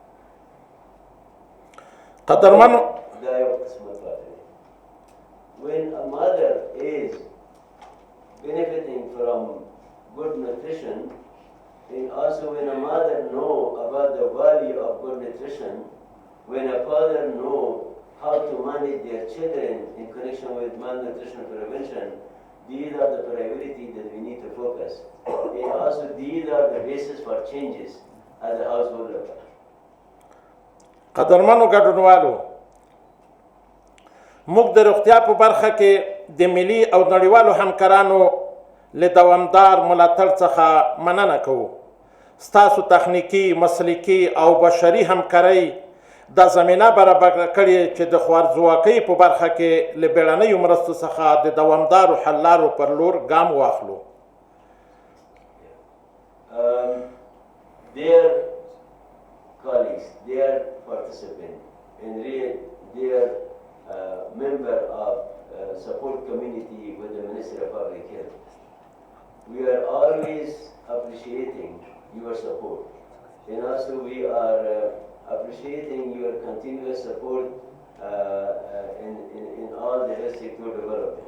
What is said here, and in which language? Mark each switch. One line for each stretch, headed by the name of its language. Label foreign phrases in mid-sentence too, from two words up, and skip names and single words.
English: When a mother is benefiting from good nutrition, And also when a mother knows about the value of good nutrition, when a father knows how to manage their children in connection with malnutrition prevention, these are the priorities that we need to focus. And also these are the basis for changes at the household level.
Pashto: قدرمنو ګډونوالو، موږ د روغتیا په برخه کې د ملي او نړیوالو همکارانو له دوامدار ملاتړ څخه مننه کوو. ستاسو تخنیکی، مسلکي او بشري همکارۍ دا زمینه برابر کړې چې د خوارځواکۍ په برخه کې له بیړنیو مرستو څخه د دوامدارو حل لارو پر لور ګام واخلو.
English: Dear colleagues, dear participants, and dear member of support community with the Ministry of Public Health, we are always appreciating your support, and also we are appreciating your continuous support in all the health sector development.